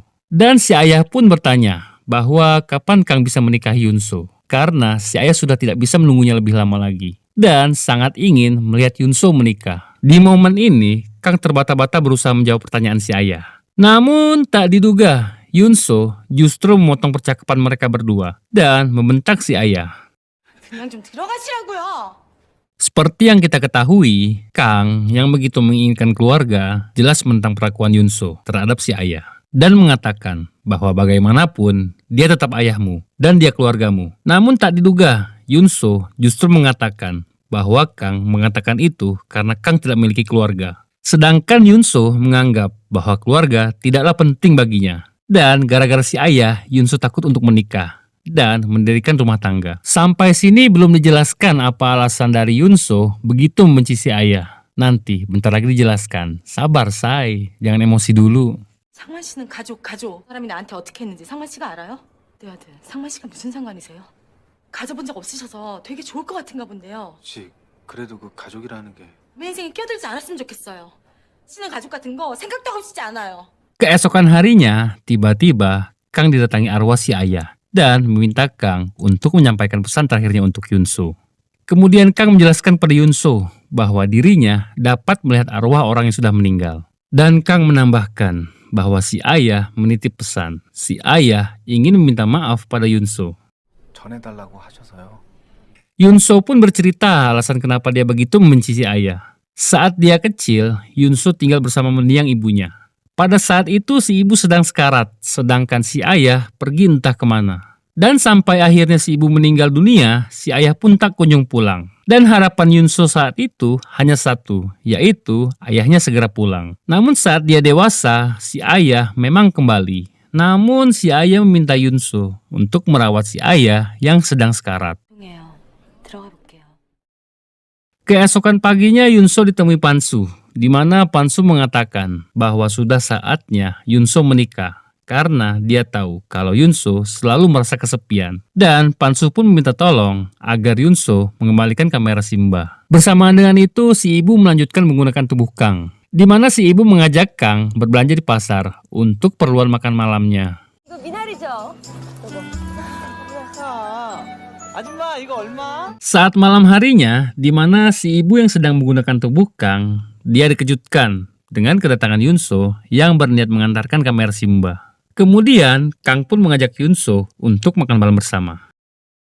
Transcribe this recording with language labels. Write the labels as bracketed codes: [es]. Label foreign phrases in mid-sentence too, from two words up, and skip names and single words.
[id] Dan si ayah pun bertanya bahwa kapan Kang bisa menikahi Yunso karena si ayah sudah tidak bisa menunggunya lebih lama lagi dan sangat ingin melihat Yunso menikah. Di momen ini, Kang terbata-bata berusaha menjawab pertanyaan si ayah. Namun tak diduga, Yunso justru memotong percakapan mereka berdua dan membentak si ayah. [ko] 그냥 좀 들어가시라고요. [id] Seperti yang kita ketahui, Kang yang begitu menginginkan keluarga jelas menentang perlakuan Yunso terhadap si ayah. Dan mengatakan bahwa bagaimanapun dia tetap ayahmu dan dia keluargamu. Namun tak diduga, Yunso justru mengatakan bahwa Kang mengatakan itu karena Kang tidak memiliki keluarga. Sedangkan Yunso menganggap bahwa keluarga tidaklah penting baginya. Dan gara-gara si ayah, Yunso takut untuk menikah dan mendirikan rumah tangga. Sampai sini belum dijelaskan apa alasan dari Yunso begitu membenci si ayah. Nanti bentar lagi dijelaskan. Sabar, say. Jangan emosi dulu. [ko] 상만 씨는 가족. 사람이 나한테 어떻게 했는지 상만 씨가 알아요? 내 아들, 상만 씨가 무슨 상관이세요? 가져본 적 없으셔서 되게 좋을 것 같은가 본데요. 혹시 그래도 그 가족이라는 게 내 인생에 끼어들지 않았으면 좋겠어요. 씨는 가족 같은 거 생각도 하고 싶지 않아요. [id] Keesokan harinya, tiba-tiba Kang didatangi arwah si ayah dan meminta Kang untuk menyampaikan pesan terakhirnya untuk Yunso. Kemudian Kang menjelaskan pada Yunso bahwa dirinya dapat melihat arwah orang yang sudah meninggal. Dan Kang menambahkan bahwa si ayah menitip pesan. Si ayah ingin meminta maaf pada Yunso. [ko] 전해달라고 하셔서요. [id] Yunso pun bercerita alasan kenapa dia begitu membenci si ayah. Saat dia kecil, Yunso tinggal bersama mendiang ibunya. Pada saat itu si ibu sedang sekarat, sedangkan si ayah pergi entah kemana. Dan sampai akhirnya si ibu meninggal dunia, si ayah pun tak kunjung pulang. Dan harapan Yunso saat itu hanya satu, yaitu ayahnya segera pulang. Namun saat dia dewasa, si ayah memang kembali. Namun si ayah meminta Yunso untuk merawat si ayah yang sedang sekarat. [ko] 죄송해요. 들어가 볼게요. [id] Keesokan paginya Yunso ditemui Pansu, di mana Pansu mengatakan bahwa sudah saatnya Yunso menikah karena dia tahu kalau Yunso selalu merasa kesepian. Dan Pansu pun meminta tolong agar Yunso mengembalikan kamera Simba. Bersamaan dengan itu, si ibu melanjutkan menggunakan tubuh Kang, di mana si ibu mengajak Kang berbelanja di pasar untuk keperluan makan malamnya. [ko] 이거 미나리죠? 아줌마 이거 얼마? [id] Saat malam harinya, di mana si ibu yang sedang menggunakan tubuh Kang, dia dikejutkan dengan kedatangan Yunso yang berniat mengantarkan kamera Simba. Kemudian, Kang pun mengajak Yunso untuk makan malam bersama.